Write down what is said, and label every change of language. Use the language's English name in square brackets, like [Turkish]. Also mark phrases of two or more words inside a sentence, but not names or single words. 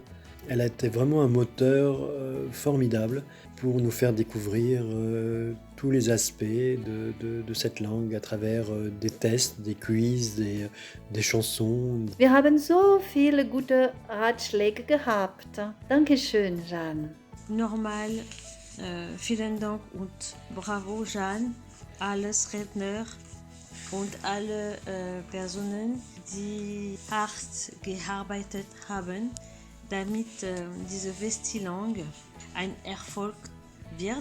[French] Elle a été vraiment un moteur formidable pour nous faire découvrir tous les aspects de cette langue à travers des tests, des quiz, des chansons. [German] Wir haben so viele gute Ratschläge gehabt. Dankeschön, Jeanne. Normal, vielen Dank und bravo, Jeanne, alles Redner und alle Personen, die hart gearbeitet haben, damit diese Festilang ein Erfolg wird.